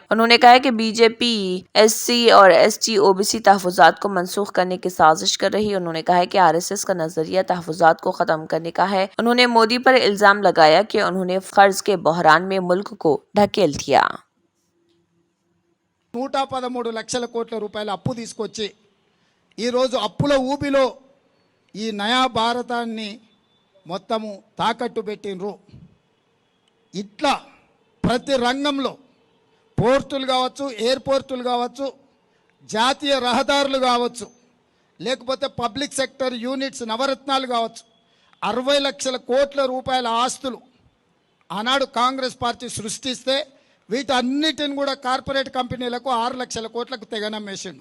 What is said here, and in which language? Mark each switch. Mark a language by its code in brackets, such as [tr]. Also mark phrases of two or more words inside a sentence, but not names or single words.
[ur] انہوں نے کہا کہ بی جے پی SC اور ST OBC تحفظات کو منسوخ کرنے کی سازش کر رہی۔ انہوں نے کہا کہ RSS کا نظریہ تحفظات کو ختم کرنے کا ہے۔ انہوں نے مودی پر الزام لگایا کہ انہوں نے قرض کے بحران میں ملک کو ڈھکیل دیا۔ [te] 113 లక్షల కోట్ల రూపాయల అప్పు తీసుకొచ్చి ఈరోజు అప్పుల ఊబిలో ఈ నయా భారతాన్ని మొత్తము తాకట్టు పెట్టినరు। ఇట్లా ప్రతి రంగంలో పోర్టులు కావచ్చు, ఎయిర్పోర్టులు కావచ్చు, జాతీయ రహదారులు కావచ్చు, లేకపోతే [en] public sector units [te] నవరత్నాలు కావచ్చు, 60 లక్షల కోట్ల రూపాయల ఆస్తులు ఆనాడు కాంగ్రెస్ పార్టీ సృష్టిస్తే వీటన్నిటిని కూడా [en] corporate companies [te] 6 లక్షల కోట్లకు తెగనమ్మేసిండు।